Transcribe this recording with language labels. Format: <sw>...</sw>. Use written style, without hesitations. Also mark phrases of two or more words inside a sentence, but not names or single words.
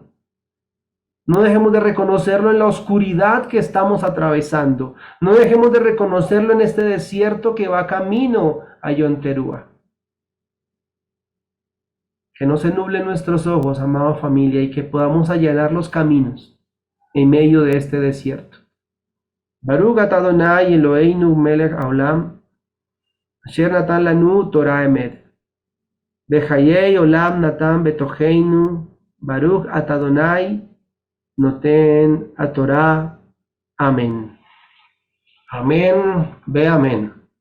<es>No dejemos de reconocerlo en la oscuridad que estamos atravesando. No dejemos de reconocerlo en este desierto que va camino a Yom Teruah. Que no se nublen nuestros ojos, amada familia, y que podamos allanar los caminos en medio de este desierto.</es> <he>ברוך אתה אדוני אלוהינו מלך העולם, אשר נתן לנו תורת אמת. וחיי עולם נתן בתוכנו, ברוך אתה אדוני נותן התורה. Amén. Amén. Ve amén.</he>